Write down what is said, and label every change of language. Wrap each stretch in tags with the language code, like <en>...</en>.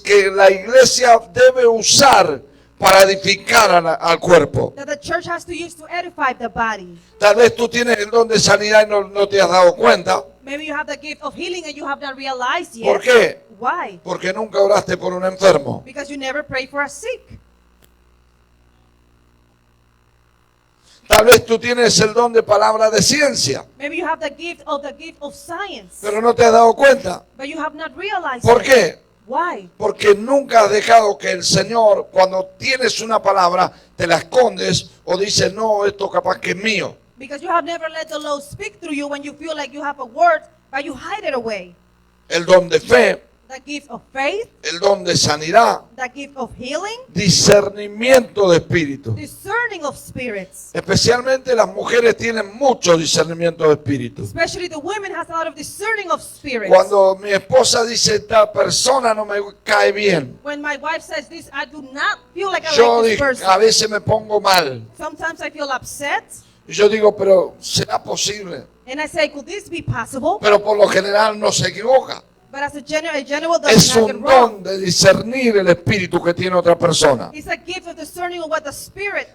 <es>que la iglesia debe usar para edificar al cuerpo.</es> <en>that the church has to use to edify the body.</en> <es>Tal vez tú tienes el don de sanidad y no te has dado cuenta.</es> <en>Maybe you have the gift of healing and you have not realized yet.</en> <es>¿Por qué?</es> <en>Why?</en> <es>Porque nunca oraste por un enfermo.</es> <en>Because you never pray for a sick.</en> <es>Tal vez tú tienes el don de palabra de ciencia,</es> <en>Maybe you have the gift of science,</en> <es>pero no te has dado cuenta.</es> <en>but you have not realized</en> <es>¿Por</es> <en>it.</en> <es>qué?</es> <en>Why?</en> <es>Porque nunca has dejado que el Señor, cuando tienes una palabra, te la escondes o dices, no, esto capaz que es mío.</es> <en>Because you have never let the Lord speak through you when you feel like you have a word, but you hide it away.</en> <es>El don de fe,</es> <en>The gift of faith,</en> <es>el don de sanidad,</es> <en>the gift of healing,</en> <es>discernimiento de espíritu.</es> <en>discerning of spirits.</en> <es>Especialmente las mujeres tienen mucho discernimiento de espíritu.</es> <en>Especially the women has a lot of discerning of spirits.</en> <es>Cuando mi esposa dice, esta persona no me cae bien,</es> <en>When my wife says this, I do not feel like I</en> <es>yo</es> <en>like this</en> <es>digo,</es> <en>person.</en> <es>a veces me pongo mal.</es> <en>Sometimes I feel upset,</en> <es>Y yo digo, pero ¿será posible?</es> <en>and I say, could this be possible?</en> <es>Pero por lo general no se equivoca.</es> <en>But as a general</en> <es>Es</es> <en>does not get</en> <es>un</es> <en>wrong.</en> <es>don de discernir el espíritu que tiene otra persona.</es> <en>It's a gift of discerning of what the spirit,</en>